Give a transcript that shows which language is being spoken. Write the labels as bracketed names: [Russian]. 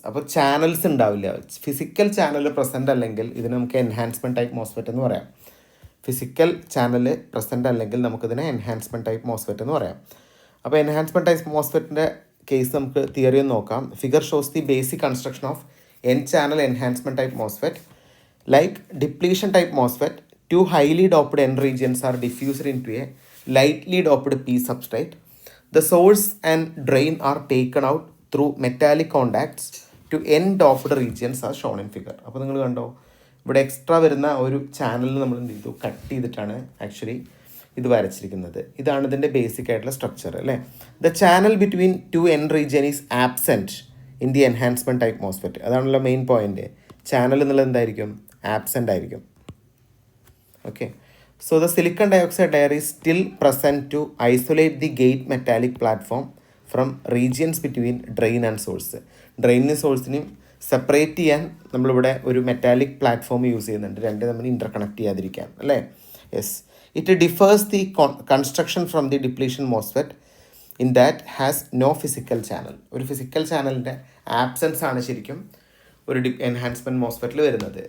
[Malayalam] അപ്പോൾ ചാനൽസ് ഉണ്ടാവില്ല. Physical channel present അല്ലെങ്കിൽ ഇതിന് നമുക്ക് എൻഹാൻസ്മെൻറ്റ് ടൈപ്പ് മോസ്ഫെറ്റ് എന്ന് പറയാം. ഫിസിക്കൽ ചാനൽ പ്രസൻ്റ് അല്ലെങ്കിൽ നമുക്കിതിനെ എൻഹാൻസ്മെൻറ്റ് ടൈപ്പ് മോസ്ഫെറ്റ് എന്ന് പറയാം. അപ്പോൾ എൻഹാൻസ്മെൻറ്റ് ടൈപ്പ് മോസ്ഫെറ്റിൻ്റെ കേസ് നമുക്ക് തിയറി ഒന്ന് നോക്കാം. [English] Figure shows the basic construction of N channel enhancement type MOSFET. Like depletion type MOSFET, 2 highly doped N regions are diffused into a lightly doped P substrate. The source and drain are taken out through metallic contacts to N doped regions as shown in figure. [Malayalam] അപ്പോൾ നിങ്ങൾ കണ്ടോ, ഇവിടെ extra വരുന്ന ഒരു ചാനലിൽ നമ്മൾ എന്ത് ചെയ്തു, കട്ട് ചെയ്തിട്ടാണ് ആക്ച്വലി ഇത് വരച്ചിരിക്കുന്നത്. ഇതാണ് ഇതിൻ്റെ ബേസിക് ആയിട്ടുള്ള സ്ട്രക്ചർ അല്ലേ. [English] The channel between 2 N region is absent in the enhancement type MOSFET. [Malayalam] അതാണല്ലോ മെയിൻ പോയിന്റ്. ചാനൽ എന്നുള്ളത് എന്തായിരിക്കും, ആബ്സെൻ്റ് ആയിരിക്കും. [English] Okay, so the silicon dioxide layer is still present to isolate the gate metallic platform from regions between drain and source. [Malayalam] ഡ്രെയിനും സോഴ്സിനെയും separate ചെയ്യാൻ നമ്മളിവിടെ ഒരു metallic platform use ചെയ്യുന്നുണ്ട്, രണ്ട് തമ്മിൽ ഇൻ്റർകണക്ട് ചെയ്യാതിരിക്കാൻ അല്ലേ. Yes. [English] It differs the construction from the depletion MOSFET in that has no physical channel. [Malayalam] ഒരു ഫിസിക്കൽ ചാനലിൻ്റെ ആബ്സെൻസ് ആണ് ശരിക്കും ഒരു എൻഹാൻസ്മെൻറ്റ് മോസ്ഫെറ്റിൽ വരുന്നത്.